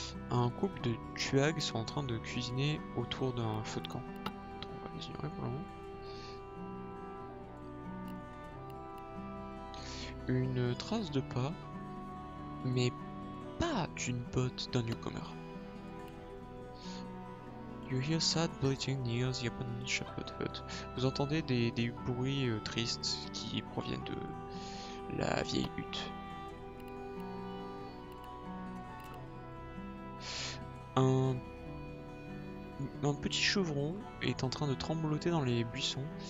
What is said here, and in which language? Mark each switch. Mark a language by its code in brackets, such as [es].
[fr] Un couple de tuags sont en train de cuisiner autour d'un feu de camp. On va les ignorer pour le moment. Une trace de pas, mais pas d'une botte d'un newcomer. [en] You hear sad bleating near the abandoned shepherd hut. [fr] Vous entendez des bruits tristes qui proviennent de la vieille hutte. Un petit chevron est en train de trembloter dans les buissons.